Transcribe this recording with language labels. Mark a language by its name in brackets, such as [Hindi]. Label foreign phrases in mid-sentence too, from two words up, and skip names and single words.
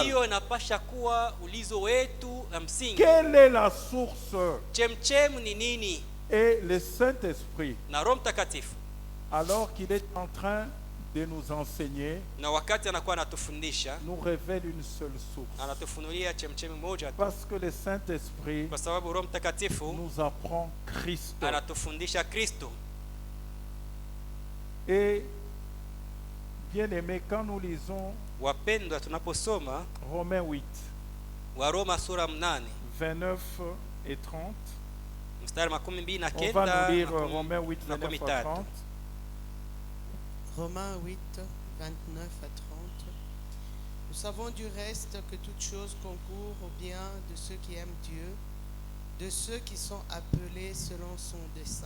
[Swahili] hiyo inapasha kuwa ulizo wetu na msingi. [French] Quelle est la source? [Swahili] Chemchemu ni nini? [French] Et le Saint-Esprit, [Swahili] Na Roho Mtakatifu, [French] alors qu'il est en train de nous enseigner, [Swahili] na wakati anakuwa anatufundisha, [French] nous révèle une seule source. [Swahili] anatufunulia chemchemi moja tu, [French] Parce que le Saint-Esprit [Swahili] kwa sababu Roho Mtakatifu [French] nous apprend Christ. [Swahili] anatufundisha Kristo. [French] Et bien aimé, quand nous lisons [Swahili] Wapendwa, tunaposoma [French] Romains 8, [Swahili] Waroma sura 8 [French] 29 et 30, [Swahili] mstari 29 na [French] on [Swahili] kenda [French] va nous lire [Swahili] na [French] Romains 8, [Swahili] na [French] 29 à [Swahili] 13. 30. [French] Romains 8, 29 à 30. Nous savons du reste que toute chose concourt au bien de ceux qui aiment Dieu, de ceux qui sont appelés selon son dessein.